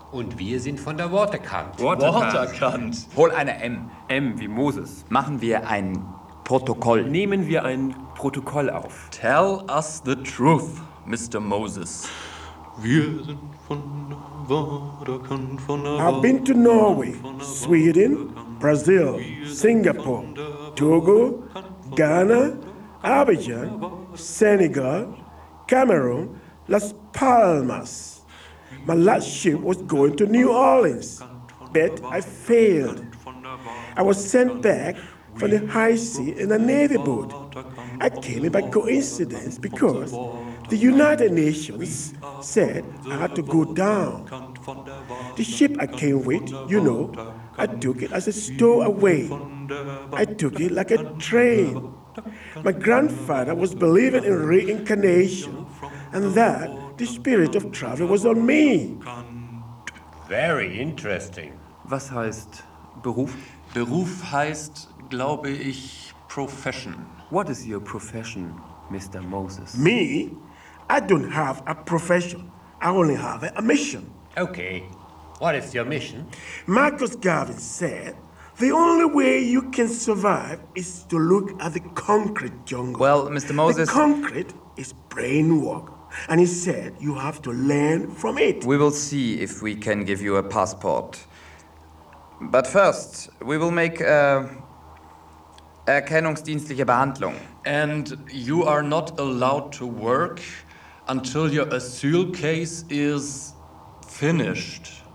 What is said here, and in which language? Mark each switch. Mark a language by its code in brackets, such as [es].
[de] Und wir sind von der Waterkant. Waterkant. Hol eine M. M wie Moses. Machen wir ein Protokoll. Nehmen wir ein Protokoll auf. [en] Tell us the truth, Mr. Moses. [de] Wir sind von der Waterkant, von der Waterkant. [en] I've been to Norway, Sweden, Brazil, Singapore, Togo, Ghana, Abidjan, Senegal, Cameroon, Las Palmas. My last ship was going to New Orleans, but I failed. I was sent back from the high sea in a Navy boat. I came in by coincidence because the United Nations said I had to go down. The ship I came with, you know, I took it as a stowaway. I took it like a train. My grandfather was believing in reincarnation, and that the spirit of travel was on me. Very interesting. [de] Was heißt Beruf? Beruf heißt, glaube ich, profession. [en] What is your profession, Mr. Moses? Me? I don't have a profession. I only have a mission. Okay. What is your mission? Marcus Garvey said, the only way you can survive is to look at the concrete jungle. Well, Mr. Moses... The concrete is brainwork. And he said you have to learn from it. We will see if we can give you a passport. But first, we will make a [de] erkennungsdienstliche Behandlung. [en] And you are not allowed to work until your asyl case is finished.